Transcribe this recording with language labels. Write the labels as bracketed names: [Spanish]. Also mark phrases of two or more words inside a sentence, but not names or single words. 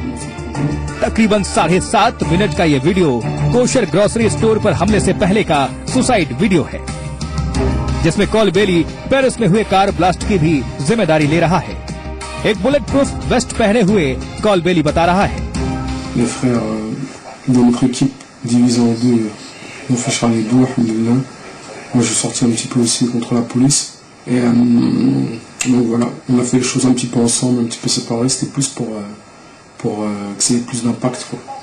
[Hindi] तकरीबन 7.5 मिनट का ये वीडियो [English] kosher grocery store [Hindi] पर हमले से पहले का [English] suicide video [Hindi] है, जिसमें कॉल बेली पेरिस में हुए [English] car blast [Hindi] की भी जिम्मेदारी ले रहा है। एक [English] bullet proof vest [Hindi] पहने हुए कॉल बेली बता रहा है, [French] Les frères de notre équipe divisés en 2 ont fait Charlie Hebdo, alhamdoulilah. Moi j'ai sorti un petit peu aussi contre la police. Et donc voilà, on a fait les choses un petit peu ensemble, un petit peu séparés. C'était plus pour que ça ait plus d'impact, quoi.